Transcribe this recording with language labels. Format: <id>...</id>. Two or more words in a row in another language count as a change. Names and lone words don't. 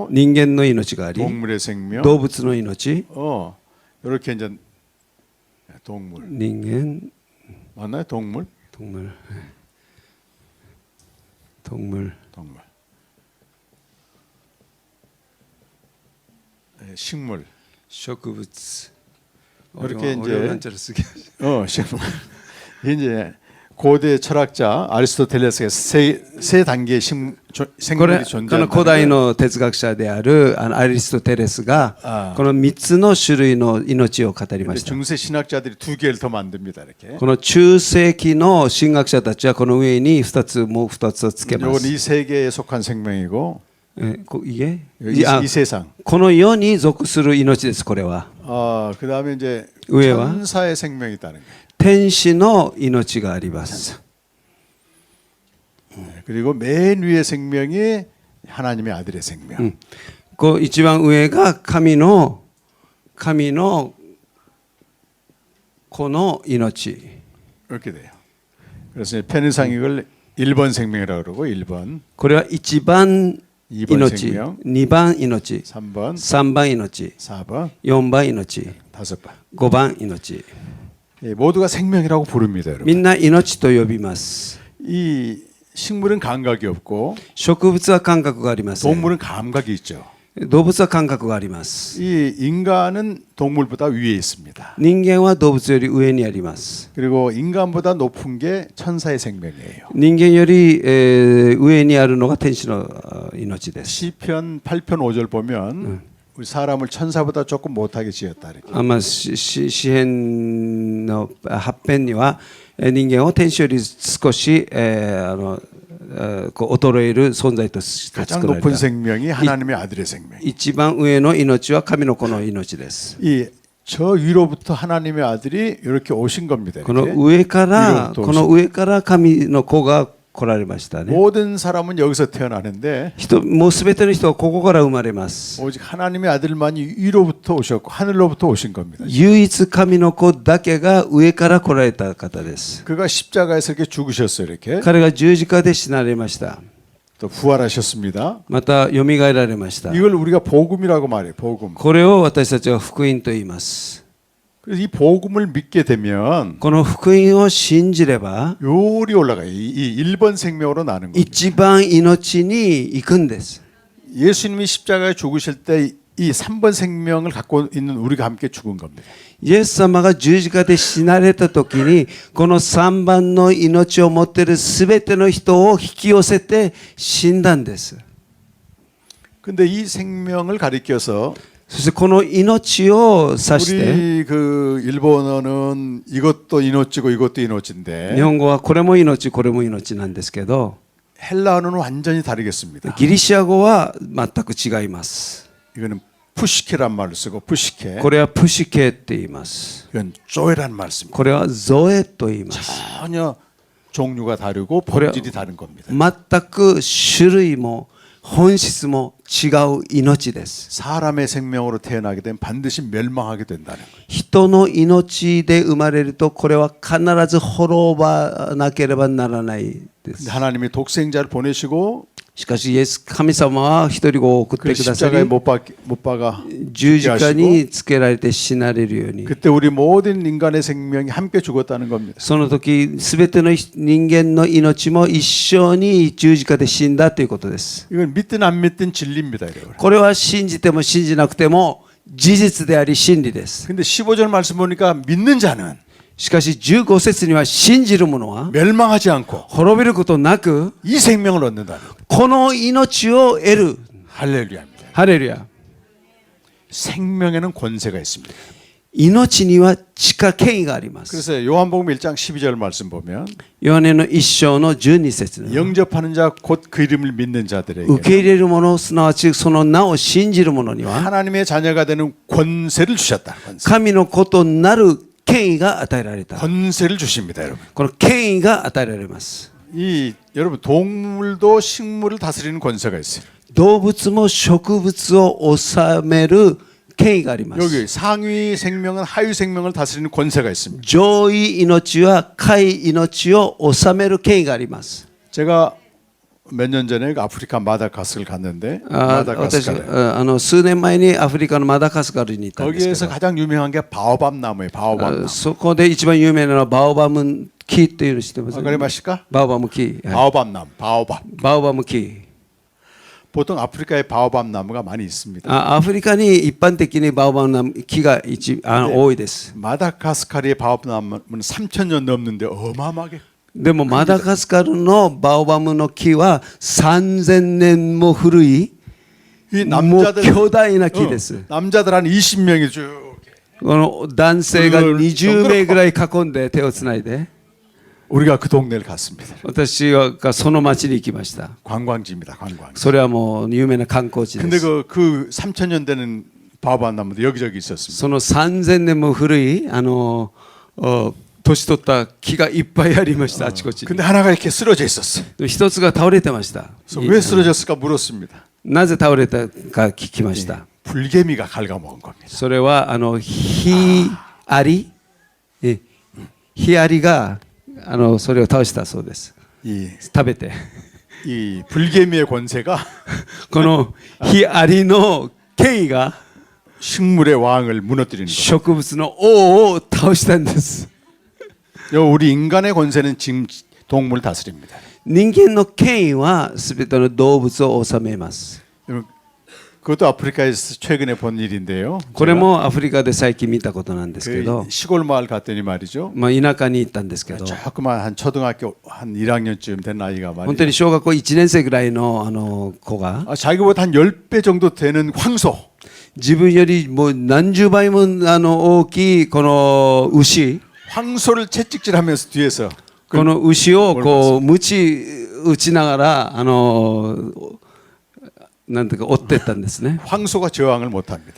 <ja>人間の命があり、</ja> <ko>동물의 생명,</ko> <ja>動物の命、</ja> <ko>이렇게 이제 동물</ko> <ja>人間、</ja> <ko>맞나요? 동물, 동물, 네, 식물,</ko> <ja>植物。</ja> <ko>이렇게 이제 한자를 쓰게. 식물. 이제 고대 철학자 아리스토텔레스가 세 단계의</ko> <ja>これ</ja> <ko>생물이</ko> <ja>この</ja> <ko>존재한다.</ko> <ja>古代の哲学者であるアリストテレスがこの3つの種類の命を語りました。</ja> <ko>중세 신학자들이 2개를 더 만듭니다. 이렇게.</ko> <ja>この中世紀の神学者たちはこの上に2つもう2つをつけま</ja> <ko>이건</ko> <ja>す。</ja> <ko>이 세 개에 속한 생명이고 이게 이 세상.</ko> <ja>この世に属する命です。これは</ja> <ko>그다음에 이제 의외와 천사의 생명이 있다는 거예요.</ko> <ja>天使の命があります。</ja> <ko>그리고 맨 위의 생명이 하나님의 아들의 생명.</ko> <ja>一番上が神のこの命。</ja> <ko>이렇게 돼요. 그래서 편의상 이걸 1번 생명이라고 그러고 1번,</ko> <ja>これは一番</ja> <ko>2번</ko> <ja>命、</ja> <ko>생명,</ko> <ja>二番命、</ja> <ko>3번,</ko> <ja>三番命、</ja> <ko>4번,</ko> <ja>四番命、</ja> <ko>5번.</ko> <ja>五番命。</ja> <ko>모두가 생명이라고 부릅니다,</ko> <ja>み</ja> <ko>여러분.</ko> <ja>んな命と呼びます。</ja> <ko>이 식물은 감각이 없고</ko> <ja>植物は感覚がありません。</ja> <ko>동물은 감각이 있죠.</ko> <ja>動物は感覚があります。</ja> <ko>이 인간은 동물보다 위에 있습니다.</ko> <ja>人間は動物より上にあります。</ja> <ko>그리고 인간보다 높은 게 천사의 생명이에요.</ko> <ja>人間より、上にあるのが天使の命です。</ja> <ko>시편 8편 5절 보면 우리 사람을 천사보다 조금 못하게 지었다 이렇게.</ko> <ja>詩編の8編には人間を天使より少し、こう衰える存在として</ja> <ko>가장</ko> <ja>作られ</ja> <ko>높은</ko> <ja>た。</ja> <ko>생명이 하나님의 아들의 생명.</ko> <ja>一番上の命は神の子の命です。</ja> <ko>이 저 위로부터 하나님의 아들이 이렇게 오신 겁니다.</ko> <ja>この</ja> <ko>이렇게.</ko> <ja>上から、</ja> <ko>위로부터</ko> <ja>この上から神の子が来られましたね。</ja> <ko>모든 사람은 여기서 태어나는데</ko> <ja>もうすべての人はここから生まれます。</ja> <ko>오직 하나님의 아들만이 위로부터 오셨고 하늘로부터 오신 겁니다.</ko> <ja>唯一神の子だけが上から来られた方です。</ja> <ko>그가 십자가에서 이렇게 죽으셨어요. 이렇게</ko> <ja>彼が十字架で死なれました。</ja> <ko>또 부활하셨습니다.</ko> <ja>また蘇られました。</ja> <ko>이걸 우리가 복음이라고 말해요. 복음.</ko> <ja>これを私たちは福音と言います。</ja> <ko>그래서 이 복음을 믿게 되면</ko> <ja>この福音を信じれば</ja> <ko>요리 올라가요. 이 1번 생명으로 나는 거예요.</ko> <ja>一番命に行くんです。</ja> <ko>예수님이 십자가에 죽으실 때 이 3번 생명을 갖고 있는 우리가 함께 죽은 겁니다.</ko> <ja>イエス様が十字架で死なれた時にこの3番の命を持っているすべての人を引き寄せて死んだんです。</ja> <ko>근데 이 생명을 가리켜서</ko> <ja>そしてこの命を指して</ja> <ko>우리 그 일본어는 이것도 이노치고 이것도</ko> <ja>日</ja> <ko>이노치인데</ko> <ja>本語はこれも命これも命なんですけど</ja> <ko>헬라어는 완전히 다르겠습니다.</ko> <ja>ギリシャ語は全く違います。</ja> <ko>이거는 푸시케란 말을 쓰고 푸시케.</ko> <ja>これはプシケって言います。</ja> <ko>이건 쪼에란 말 씁니다.</ko> <ja>これはゾエと言います。</ja> <ko>전혀 종류가 다르고 그래요. 본질이 다른 겁니다.</ko> <ja>全く種類も本質も違う命です。</ja> <ko>사람의 생명으로 태어나게 되면 반드시 멸망하게 된다는 거예요.</ko> <ja>人の命で生まれるとこれは必ず滅ばなければならないで</ja> <ko>근데</ko> <ja>す。</ja> <ko>하나님이 독생자를 보내시고</ko> <ja>しかしイエス神様は一人子を送っ</ja> <ko>그</ko> <ja>てくださ</ja> <ko>십자가에</ko> <ja>り</ja> <ko>못 박아</ko> <ja>十字架につけられて死なれるように</ja> <ko>그때 우리 모든 인간의 생명이 함께 죽었다는 겁니다.</ko> <ja>その時すべての人間の命も一緒に十字架で死んだということです。</ja> <ko>이건 믿든 안 믿든 진리입니다, 여러분.</ko> <ja>これは信じても信じなくても事実であり真理です。</ja> <ko>근데 15절 말씀 보니까 믿는 자는</ko> <ja>しかし15節には信じる者は</ja> <ko>멸망하지 않고</ko> <ja>滅びることなく</ja> <ko>이 생명을 얻는다는 거예요.</ko> <ja>この命を得る。</ja> <ko>할렐루야입니다.</ko> <ja>ハレルヤ。</ja> <ko>생명에는 권세가 있습니다.</ko> <ja>命には地権威があります。</ja> <ko>그래서 요한복음 1장 12절 말씀 보면</ko> <ja>ヨハネの一章の12節には</ja> <ko>영접하는 자 곧 그 이름을 믿는 자들에게</ko> <ja>受け入れる者すなわちその名を信じる者には</ja> <ko>하나님의 자녀가 되는 권세를 주셨다. 권세.</ko> <ja>神の子となる権威が与えられた。</ja> <ko>권세를 주십니다, 여러분.</ko> <ja>この権威が与えられます。</ja> <ko>이 여러분 동물도 식물을 다스리는 권세가 있어요.</ko> <ja>動物も植物を治める権威があります。</ja> <ko>여기 상위 생명은 하위 생명을 다스리는 권세가 있습니다.</ko> <ja>上位命は下位命を治める権威があります。</ja> <ko>제가 몇 년 전에 아프리카 마다가스를 갔는데</ko> <ja>私</ja> <ko>마다가스카르</ko> <ja>数年前にアフリカのマダガスカルに行ったんですけ</ja> <ko>거기에서</ko> <ja>ど</ja> <ko>가장 유명한 게 바오밥 나무예요. 바오밥 나무.</ko> <ja>そこで一番有名なのはバオバム木っていうの知ってますか？わかりますか? バオバム木、はい、</ja> <ko>바오밥 나무. 바오밥.</ko> <ja>バオバム木。</ja> <ko>보통 아프리카에 바오밥 나무가 많이 있습니다.</ko> <ja>アフリカに一般的にバオバム木が多いです。</ja> <ko>마다가스카르의 바오밥 나무는 3,000년 넘는데 어마어마하게</ko> <ja>でもマダガスカルのバオバムの木は3000年も古い</ja> <ko>이</ko> <ja>もう</ja> <ko>남자들</ko> <ja>巨大な木です。</ja> <ko>남자들 한 20명이 쭉</ko> <ja>この男性が20名ぐらい囲んで手をつないで</ja> <ko>우리가 그 동네를 갔습니다.</ko> <ja>私がその町に行きました。</ja> <ko>관광지입니다. 관광지.</ko> <ja>それはもう有名な観光地で</ja> <ko>근데</ko> <ja>す。</ja> <ko>그 3,000년 되는 바오바나무도 여기저기 있었습니다.</ko> <ja>その3000年も古い年取った木がいっぱいありました。あちこちに。</ja> <ko>근데 하나가 이렇게 쓰러져 있었어요.</ko> <ja>一つが倒れてました。</ja> <ko>그래서 왜 쓰러졌을까 물었습니다.</ko> <ja>なぜ倒れたか聞きました。</ja> <ko>불개미가 갉아먹은 겁니다.</ko> <ja>それはヒアリがそれを倒したそうです。</ja> <ko>이,</ko> <ja>食べて。</ja> <ko>이 불개미의 권세가</ko> <ja>このヒアリの権威が</ja> <ko>식물의 왕을 무너뜨리는 거예요.</ko> <ja>植物の王を倒したんです。</ja> <ko>우리 인간의 권세는 지금 동물 다스립니다.</ko> <ja>人間の権威はすべての動物を治めます。</ja> <ko>그것도 아프리카에서 최근에 본 일인데요.</ko> <ja>これもアフリカで最近見たことなんですけど、</ja> <ko>그 시골 마을 갔더니 말이죠.</ko> <ja>まあ田舎に行ったんですけど、</ja> <ko>조그만 한 초등학교 한 1학년쯤 된 아이가</ko> <ja>本当に</ja> <ko>말이죠.</ko> <ja>小学校1年生ぐらいの子が</ja> <ko>자기보다 한 10배 정도 되는 황소.</ko> <ja>自分よりもう何十倍も大きいこの牛、</ja> <ko>황소를 채찍질하면서 뒤에서</ko> <ja>この牛をこう鞭打ちながらなんていうか追ってったんですね。</ja> <ko>황소가 저항을 못합니다.</ko>